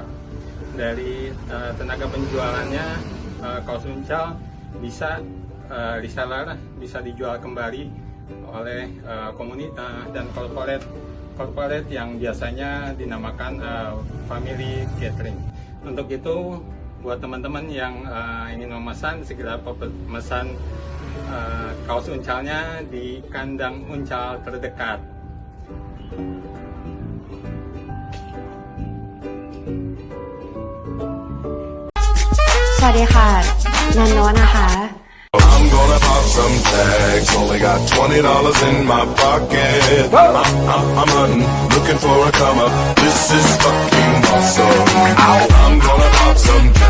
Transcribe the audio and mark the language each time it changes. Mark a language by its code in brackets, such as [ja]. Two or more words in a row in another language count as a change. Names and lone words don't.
[id] Dari tenaga penjualannya, Kaos Uncal bisa reseller, bisa dijual kembali oleh komunitas dan corporate yang biasanya dinamakan [en] family catering. [id] Untuk itu, buat teman-teman yang ingin memesan, segera pesan kaos Uncalnya di kandang Uncal terdekat. [th] สวัสดีค่ะนันโนนะคะ [en] I'm gonna pop some tags. Only got $20 in my pocket. I'm hunting, looking for a come up. This is fucking awesome. I'm gonna pop some tags.